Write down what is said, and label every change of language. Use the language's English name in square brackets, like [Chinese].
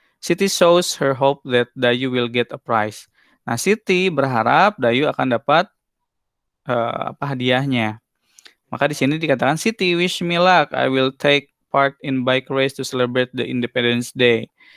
[English] Siti shows her hope that Dayu will get a prize. [Indonesian] Nah, Siti berharap Dayu akan dapat hadiahnya. Maka di sini dikatakan, Siti, [English] wish me luck. I will take part in bike race to celebrate the Independence Day.